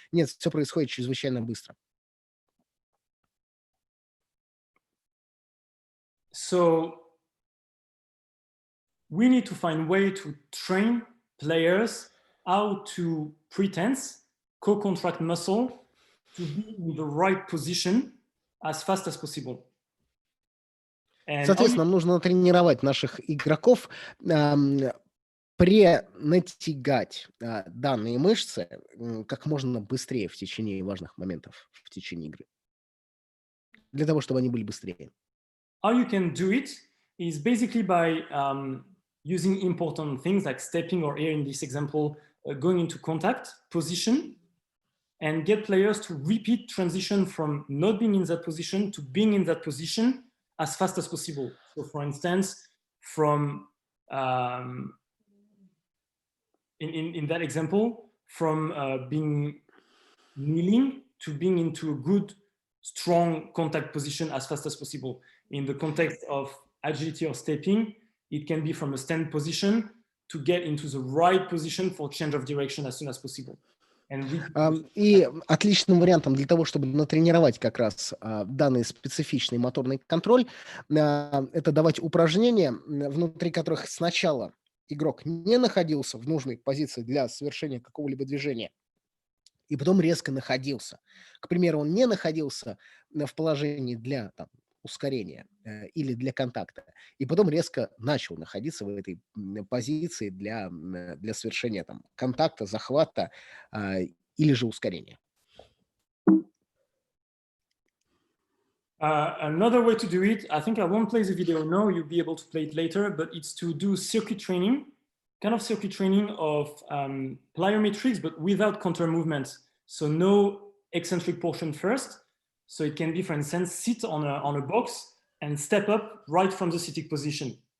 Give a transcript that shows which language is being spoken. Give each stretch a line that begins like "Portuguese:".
Russian: Нет, все происходит чрезвычайно быстро.
English: So we need to find a way to train players how to pre-tense, co-contract muscle to be in the right position as fast as possible.
Russian: Соответственно, нам нужно тренировать наших игроков, пренатягать данные мышцы как можно быстрее в течение важных моментов в течение игры. Для того, чтобы они были быстрее.
English: How you can do it is basically by using important things like stepping, or here in this example, going into contact position, and get players to repeat transition from not being in that position to being in that position as fast as possible. So for instance, from in that example, from being kneeling to being into a good, strong contact position as fast as possible. In the context of agility or stepping, it can be from a stand position to get into the right position for change of direction as soon as possible.
Russian: И отличным вариантом для того, чтобы натренировать как раз данный специфичный моторный контроль, это давать упражнения, внутри которых сначала игрок не находился в нужной позиции для совершения какого-либо движения, и потом резко находился. К примеру, он не находился в положении для ускорения или для контакта, и потом резко начал находиться в этой позиции для совершения контакта, захвата или же ускорения.
English: Another way to do it, I think I won't play the video now, you'll be able to play it later, but it's to do circuit training, kind of circuit training of plyometrics, but without counter movements. So no eccentric portion first. So it can be, for instance, sit on a box and step up right from the sitting position.